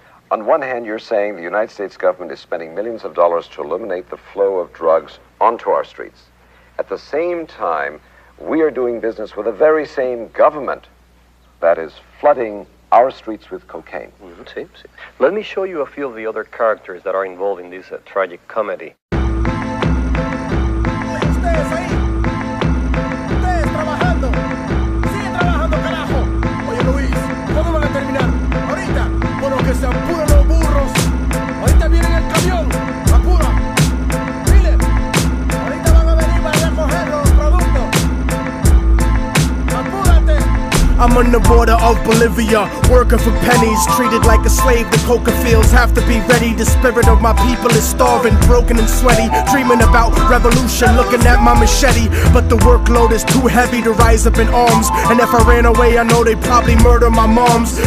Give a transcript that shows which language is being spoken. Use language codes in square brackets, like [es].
[en] On one hand, you're saying the United States government is spending millions of dollars to eliminate the flow of drugs onto our streets. At the same time, we are doing business with the very same government that is flooding our streets with cocaine. [es] Sí. [en] Let me show you a few of the other characters that are involved in this tragic comedy. [es] Ustedes trabajando. Sigue trabajando, carajo. Oye, Luis, ¿cuándo van a terminar? se apuran los burros. Ahorita vienen el camión, apura. Dile, ahorita van a venir para recoger los productos. Apúrate. [en] I'm on the border of Bolivia, working for pennies, treated like a slave. The coca fields have to be ready. The spirit of my people is starving, broken and sweaty, dreaming about revolution, looking at my machete. But the workload is too heavy to rise up in arms, and if I ran away, I know they'd probably murder my moms.